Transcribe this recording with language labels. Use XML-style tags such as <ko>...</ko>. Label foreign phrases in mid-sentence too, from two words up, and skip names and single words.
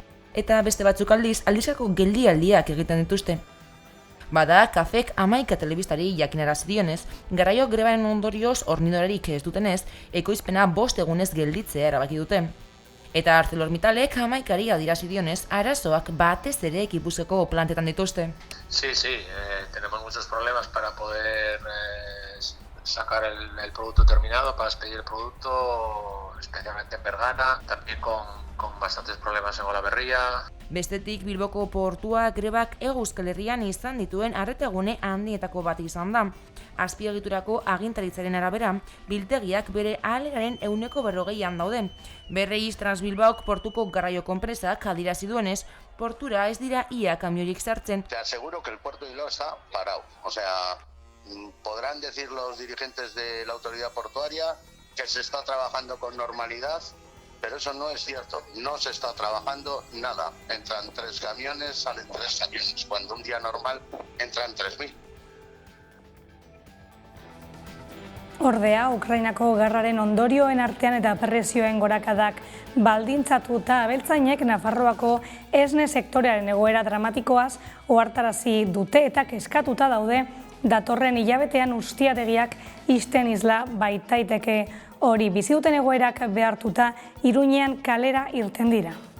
<eu>Eta beste batzuk aldizkako geldialdiak egiten dituzte. Bada, Kafek 11 telebistari jakinarazi dionez, garraio grebaren ondorioz hornidorarik ez dutenez, ekoizpena 5 egunez gelditzea erabaki dute. Eta ArcelorMittalek 11 adierazi dionez, arazoak batez ere Gipuzkoako plantetan dituzte.</eu> <es>Sí, tenemos muchos problemas para poder sacar el producto terminado, para expedir el producto, especialmente en Bergana, también con bastantes problemas en Olaberria.</es> <eu>Bestetik, Bilboko portua grebak Hego Euskal Herrian izan dituen arretegune handietako bat izan da. Azpiegiturako agintaritzaren arabera, biltegiak bere ahalegaren 40%an daude. Berreiz Transbilbaok portuko garraio konpresak adierazi duenez, portura ez dira ia kamiorik sartzen.</eu> <es>Te aseguro que el puerto de Bilbao está parado. O sea, podrán decir los dirigentes de la autoridad portuaria que se está trabajando con normalidad, pero eso no es cierto, no se está trabajando nada. Entran 3 camiones, salen 3 camiones, cuando un día normal entran 3.000.</es> <eu>Ordea, Ukrainako gerraren ondorioen artean eta presioen gorakadak baldintzatuta abeltzainek Nafarroako esne sektorearen egoera dramatikoaz ohartarazi dute eta kezkatuta daude datorren hilabetean ustiategiak ixten isla baitaiteke hori bizi duten egoerak behartuta Iruñean kalera irten dira.</eu>